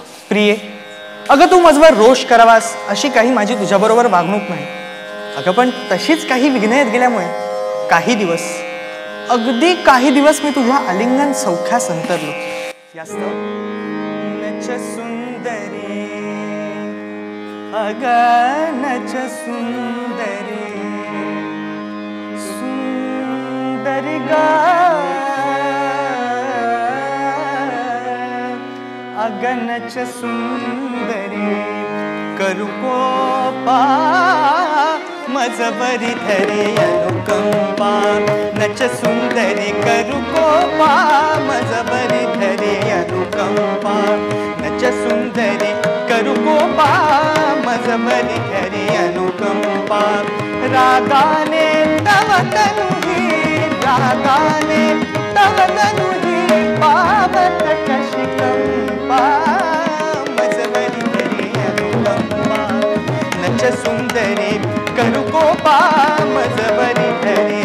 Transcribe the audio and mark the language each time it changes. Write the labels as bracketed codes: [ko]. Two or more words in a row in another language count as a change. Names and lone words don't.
[mr] प्रिये, अगं तू माझ्यावर रोष करावास अशी काही माझी तुझ्याबरोबर वागणूक नाही. अगं पण तशीच काही विघ्न येत गेल्यामुळे अगदी काही दिवस मी तुझ्या आलिंगन सौख्या संतरलो. नच सुंदरी अगं नच सुंदरी सुंदरी गा अगनच सुंदरी करू कोपा मजबरी धरे अनुकंपा. नच सुंदरी करू कोपा मजबरी धरे अनुकंपा. नच सुंदरी करू कोपा मजबरी धरे अनुकंपा. रागाने तव तनुही रागाने तव तनुही पावत कशी कंपा. मजबरी धरे अनुकंपा. नच सुंदरी करू कोपा मजबरी धरे